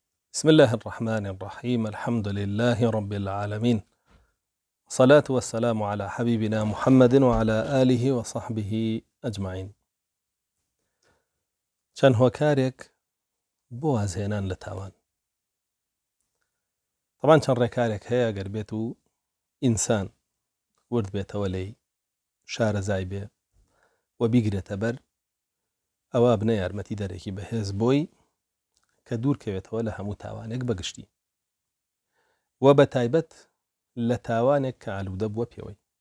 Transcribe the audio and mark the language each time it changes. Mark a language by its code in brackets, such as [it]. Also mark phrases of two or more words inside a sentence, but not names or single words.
[ar] بسم الله الرحمن الرحيم. الحمد لله رب العالمين، الصلاة والسلام على حبيبنا محمد وعلى آله وصحبه أجمعين. [ckb] چەند هۆکارێک بۆ وازهێنان لە تاوان. طبعاً چەند ڕێکارێک هەیە ئەگەر بێت و ئینسان ورد بێتەوە لێی شارەزای بێ و بیگرێتە بەر ئەوە بنە یارمەتی دەرێکی بەهێز بۆی کە دوورکەوێتەوە لە هەموو تاوانێک بەگشتی و بە تایبەت لە تاوانێک کە ئالوودە بووە پێوەی.